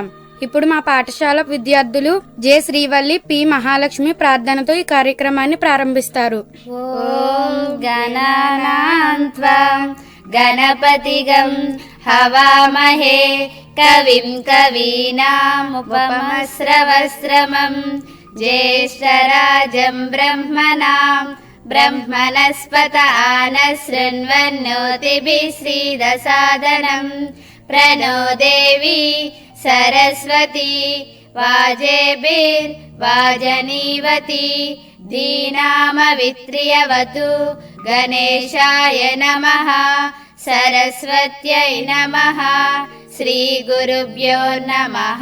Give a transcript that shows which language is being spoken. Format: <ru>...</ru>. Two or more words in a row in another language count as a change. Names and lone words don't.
<te>ఇప్పుడు మా పాఠశాల విద్యార్థులు జె శ్రీవల్లి, పి మహాలక్ష్మి ప్రార్థనతో ఈ కార్యక్రమాన్ని ప్రారంభిస్తారు.</te> <sa>ఓం గణనాన్త్వం గణపతిగం హవామహే కవిం కవీనాముపమస్రవస్రమం ज्येष्ठराजं ब्रह्मणां ब्रह्मणस्पत आनशृण्वन्नोतिभिः श्रीदसादनं प्रणो देवी सरस्वती वाजेभिर्वाजनीवती धीनामवित्र्यवतु गणेशाय नमः सरस्वत्यै नमः श्रीगुरुभ्यो नमः</sa>